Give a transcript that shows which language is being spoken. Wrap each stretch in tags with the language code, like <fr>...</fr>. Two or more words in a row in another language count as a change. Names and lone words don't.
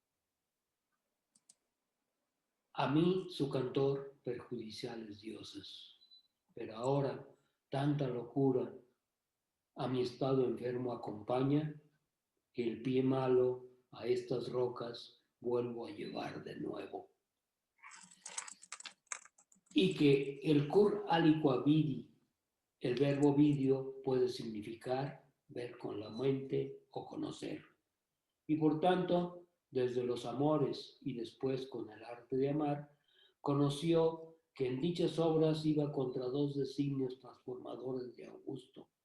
<es>A mí, su cantor, perjudiciales dioses. Pero ahora, tanta locura a mi estado enfermo acompaña, que el pie malo a estas rocas vuelvo a llevar de nuevo. Y que el</es> <la>cur aliqua vidi,</la> <es>el verbo vidio, puede significar ver con la mente o conocer. Y por tanto, desde los amores y después con el arte de amar, conoció que en dichas obras iba contra dos designios transformadores de Augusto,</es>